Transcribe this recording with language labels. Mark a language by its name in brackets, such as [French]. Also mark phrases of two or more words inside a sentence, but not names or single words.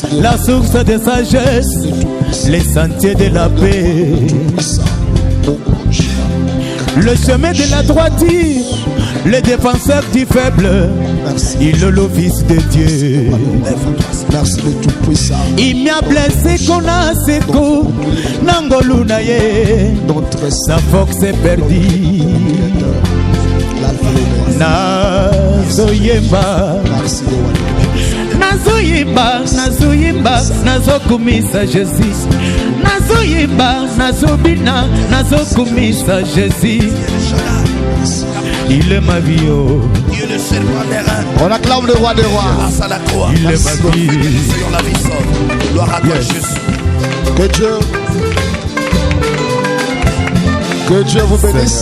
[French] la source de sagesse, les sentiers de la paix, le chemin de la droiture, le défenseur du faible, il est le fils de Dieu. Merci le tout-puissant. Il m'a blessé qu'on a ses coups, Nangolunaye, sa force est perdue. [Lingala] nazoyemba nazoyemba nazoyemba nazokumisa Jésus nazoyemba nazobina nazokumisa Jésus. [French] Il est ma vie, oh. On acclame le roi des rois. Il est ma vie. Gloire à toi, Jésus. Que Dieu vous bénisse.